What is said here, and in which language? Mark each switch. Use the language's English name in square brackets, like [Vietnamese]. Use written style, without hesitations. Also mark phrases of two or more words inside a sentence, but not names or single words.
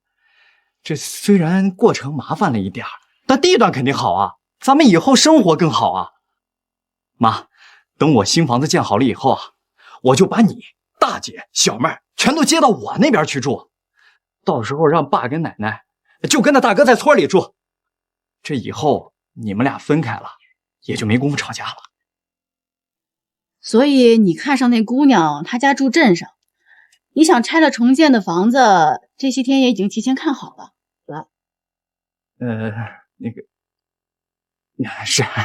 [Chinese] 這雖然過程麻煩了一點，但地段肯定好啊，咱們以後生活更好啊。媽，等我新房子建好了以後啊，我就把你、大姐、小妹全都接到我那邊去住，到時候讓爸跟奶奶就跟着大哥在村裡住。這以後你們倆分開了，也就沒工夫吵架了。所以你看上那姑娘，她家住鎮上，你想拆了重建的房子，這些天也已經提前看好了，對吧？那個是。